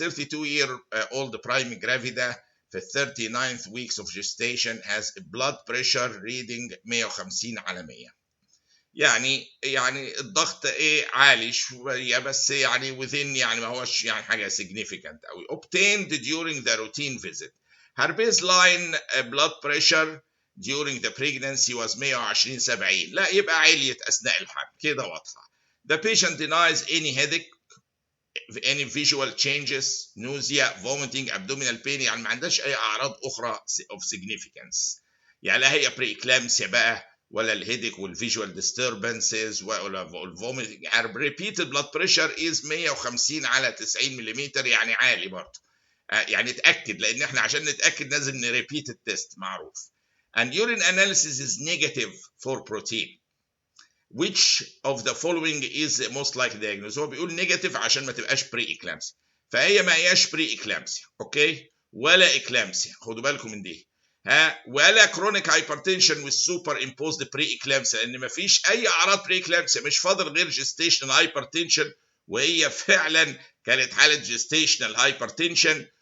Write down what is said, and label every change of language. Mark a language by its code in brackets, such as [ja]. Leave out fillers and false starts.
[en] 32-year-old prime gravida [ar] في [en] 39th weeks of gestation has a blood pressure reading 150 [ar] على [en] 100. [ar] يعني الضغط عالي شويه بس within ما هوش حاجه significant قوي. [en] obtained during the routine visit. her baseline blood pressure during the pregnancy was 120/70. [ar] لا يبقى عليت اثناء الحمل كده واضحه. [en] the patient denies any headache, any visual changes, nausea, vomiting, abdominal pain. [ar] ما عندهاش اي اعراض اخرى [en] of significance. [ar] لا هي pre-eclampsia بقى ولا الهيديك والفيجوال ديستربنسز ولا الفوميتنج. [en] repeated blood pressure is 150 [ar] على [en] 90 [ar] ملم. عالي برضه. اتاكد، لان احنا عشان نتاكد لازم نريبيت التست معروف. [en] and urine analysis is negative for protein. which of the following is the most likely diagnosis؟ [ar] هو بيقول نيجاتيف عشان ما تبقاش بري اكلامسيا، فهي ما هياش بري اكلامسيا اوكي ولا اكلامسيا، خدوا بالكم من دي. ولا كرونيك هايبرتنشن والسوبر امبوزد بري اكلامسيا، لان ما فيش اي اعراض بري اكلامسيا، مش فاضل غير جيستيشنال هايبرتنشن، وهي فعلا كانت حاله جيستيشنال هايبرتنشن.